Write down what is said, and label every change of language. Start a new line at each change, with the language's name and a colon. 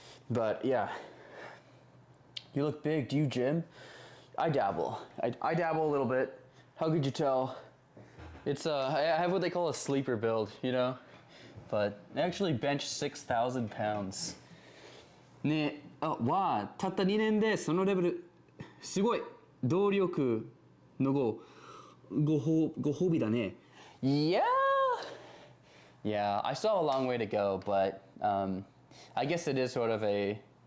English: But yeah, you look big. Do you gym? I dabble. I dabble a little bit. How could you tell? It's I have what they call a sleeper build, you know. But I actually bench 6,000 pounds.
Japanese: ね、わあ、たった2年でそのレベルすごい動力のご褒美だね。
English: Yeah. Yeah, I still have a long way to go, but I guess it is sort of a